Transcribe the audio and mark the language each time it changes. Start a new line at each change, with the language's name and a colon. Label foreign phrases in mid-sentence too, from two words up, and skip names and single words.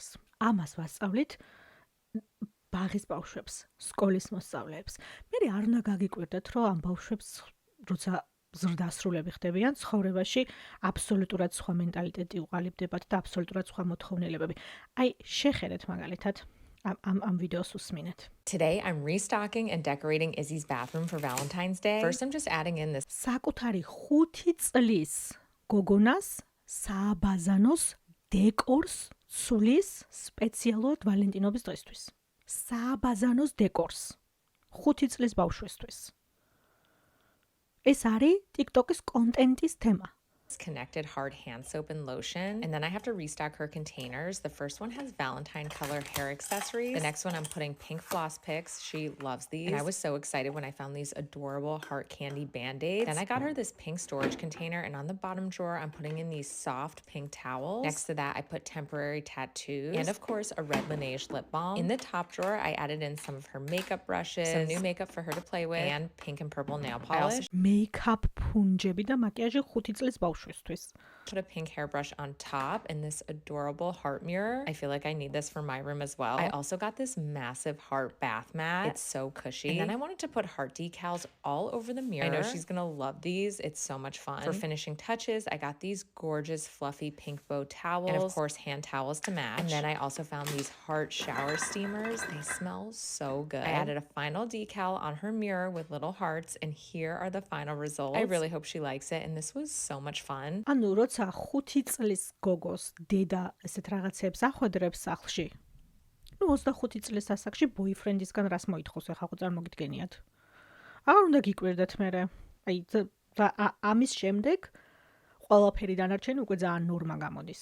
Georgian: ამას ვასწავლით ბაღის ბავშვებს, სკოლის მოსწავლეებს. მე არ უნდა გაგიკვირდეთ, რომ ამ ბავშვებს როცა ზრდასრულები ხდებიან ცხოვრებაში აბსოლუტურად სხვა მენტალიტეტი უყალიბდებათ და აბსოლუტურად სხვა მოთხოვნილებები. აი, შეხედეთ მაგალითად ამ ვიდეოს უსმინეთ.
English: Today I'm restocking and decorating Izzy's bathroom for Valentine's Day. First I'm just adding in this
Georgian: საკუთარი 5 წლის გოგონას სააბაზანოს დეკორს სulis სპეციალურად ვალენტინობის დღესთვის. სააბაზანოს დეკორს 5 წლის ბავშვისთვის. ეს არის TikTok-ის კონტენტის თემა.
English: Connected hard hand soap and lotion. And then I have to restock her containers. The first one has Valentine color hair accessories. The next one I'm putting pink floss picks. She loves these. And I was so excited when I found these adorable heart candy band-aids. Then I got her this pink storage container, and on the bottom drawer I'm putting in these soft pink towels. Next to that I put temporary tattoos and of course a red Laneige lip balm. In the top drawer I added in some of her makeup brushes, some new makeup for her to play with, and pink and purple nail polish. Makeup punjები
Georgian: და მაკიაჟი 5 წლის ბავშვისთვის.
English: Put a pink hairbrush on top and this adorable heart mirror. I feel like I need this for my room as well. I also got this massive heart bath mat. It's so cushy. And then I wanted to put heart decals all over the mirror. I know she's gonna love these. It's so much fun. For finishing touches, I got these gorgeous fluffy pink bow towels and of course hand towels to match. And then I also found these heart shower steamers. They smell so good. I added a final decal on her mirror with little hearts, and here are the final results. I really hope she likes it, and this was so much fun.
Georgian: ანუ როცა 5 წლის გოგოს დედა ესეთ რაღაცებს ახვედრებს სახლში. ნუ 25 წლის ასაკში ბოიფრენდისგან რას მოითხოვს, ახლა ხო წარმოგიდგენიათ. აღარ უნდა გიკვირდეთ მერე. აი ამის შემდეგ ყველაფერი დანარჩენი უკვე ძალიან ნორმა გამოდის.